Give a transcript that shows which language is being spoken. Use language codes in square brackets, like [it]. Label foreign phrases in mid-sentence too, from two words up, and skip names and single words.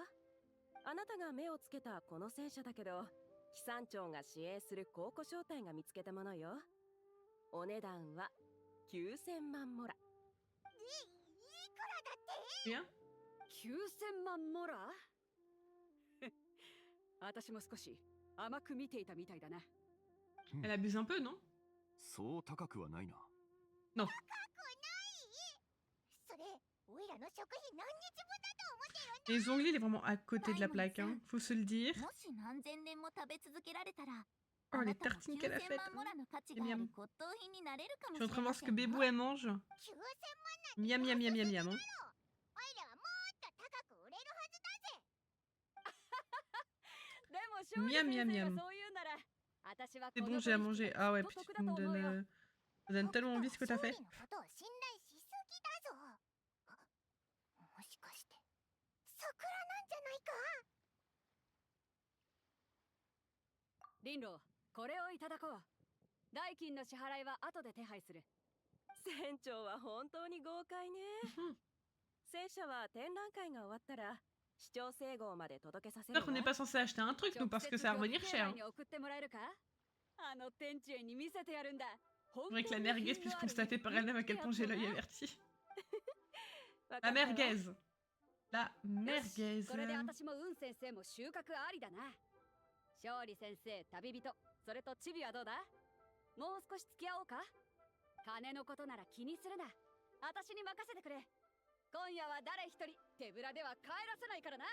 [ja] あなたが目をつけたこの戦車だけど、騎山長が支援する考古商隊が見つけたものよ。お値段は9000万モラ。いくらだって？ [fr] Bien? [ja] 9000万モラ私も少し甘く見ていたみたいだな。 [fr] Elle abuse un peu, non? [ja] そう高くはないな。 [fr] Non. [ja] 高くない？それ、おいらの食費何日分だと思ってるんだ。 [fr] Les ongles, il est vraiment à côté de la plaque, hein. Faut se le dire. [ja] もし何千年も食べ続けられたら、 [fr] Oh, [ja] あ [fr] les [ja] なたも [fr] tartines qu'elle a [ja] 9000 [fr] faites. [ja] 万モラの価値 [fr] C'est [ja] があ [fr] miam. [ja] る骨董品になれるかも [fr] Je [ja] し [fr] suis en [ja] れ [fr] train de voir [ja] ま [fr] ce [ja] せ [fr] que [ja] ん [fr] Bébou [ja] よ。 [fr] elle mange. [ja] 9000 万なんて [fr] Miam, miam, miam, miam, miam. [ja] お [fr] hein. [ja] いらはもっと高く売れるはずだぜ。でも勝利 [fr] Miam, [ja] 先 [fr] miam, [ja] 生が [fr] miam. [ja] そう言うなら、私は [fr] C'est [ja] こ [fr] bon, [ja] の [fr] j'ai à [ja] 取引 [fr] manger. [ja] が [fr] Ah ouais, [ja] きっと [fr] puis [ja] 得 [fr] tu [ja] だ [fr] me [ja] と思うよ。 [fr] donnes... Ça donne tellement envie ce que t'as fait. [ja] 勝利のことを信頼しすぎだぞ。もしかして桜なんじゃないか？リンロー、これをいただこう。代金の支払いは後で手配する。船長は本当に豪快ね。戦車は展覧会が終わったら市長整合まで届けさせる [fr] J'espère qu'on n'est pas censé acheter un truc, nous, parce que ça va revenir cher. [ja] に送ってもらえるか？あの天地に見せてやるんだ。 [fr] Faudrait que la merguez puisse constater par elle-même à quel point j'ai l'œil averti. La merguez. La merguez. [ja] これで私もウン先生も収穫ありだな。勝利先生、旅人、それとチビはどうだ？もう少し付き合おうか？金のことなら気にするな。私に任せてくれ。今夜は誰一人手ぶらでは帰らせないからな。